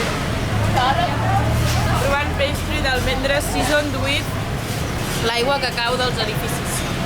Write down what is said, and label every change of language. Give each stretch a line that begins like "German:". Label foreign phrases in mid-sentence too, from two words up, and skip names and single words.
Catalan: Provant pastry d'almendres
English: seasoned with
Catalan: l'aigua que cau dels edificis.